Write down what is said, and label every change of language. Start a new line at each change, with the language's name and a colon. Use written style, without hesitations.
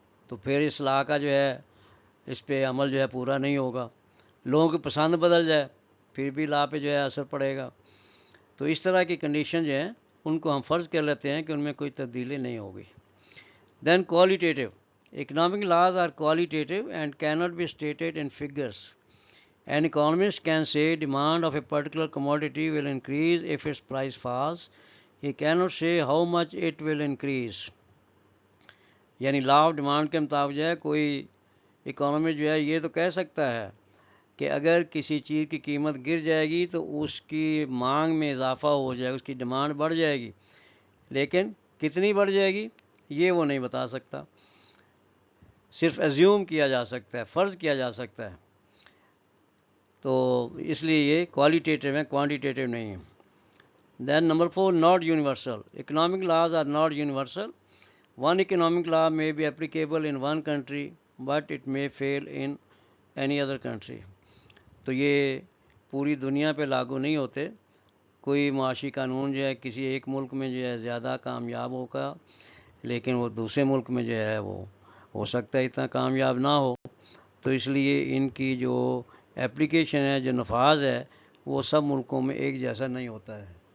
Urdu: تو پھر اس لا کا جو ہے اس پہ عمل جو ہے پورا نہیں ہوگا. لوگوں کی پسند بدل جائے پھر بھی لا پہ جو ہے اثر پڑے گا. تو اس طرح کی کنڈیشن جو ہیں ان کو ہم فرض کر لیتے ہیں کہ ان میں کوئی تبدیلی نہیں ہوگی.
English: Then qualitative. Economic laws are qualitative and cannot be stated in figures. An economist can say demand of a particular commodity will increase if its price falls. He cannot say how much it will increase.
Urdu: یعنی law of demand کے مطابق جو ہے کوئی economy جو ہے یہ تو کہہ سکتا ہے کہ اگر کسی چیز کی قیمت گر جائے گی تو اس کی مانگ میں اضافہ ہو جائے گا، اس کی ڈیمانڈ بڑھ جائے گی، لیکن کتنی بڑھ جائے گی یہ وہ نہیں بتا سکتا، صرف ایزیوم کیا جا سکتا ہے، فرض کیا جا سکتا ہے. تو اس لیے یہ کوالیٹیٹیو ہے، کوانٹیٹیو نہیں ہے.
English: Then number 4 not universal. Economic laws are not universal. One economic law may be applicable in one country but it may fail in any other country.
Urdu: تو یہ پوری دنیا پہ لاگو نہیں ہوتے. کوئی معاشی قانون جو ہے کسی ایک ملک میں جو ہے زیادہ کامیاب ہوگا لیکن وہ دوسرے ملک میں جو ہے وہ ہو سکتا ہے اتنا کامیاب نہ ہو. تو اس لیے ان کی جو اپلیکیشن ہے، جو نفاذ ہے، وہ سب ملکوں میں ایک جیسا نہیں ہوتا ہے.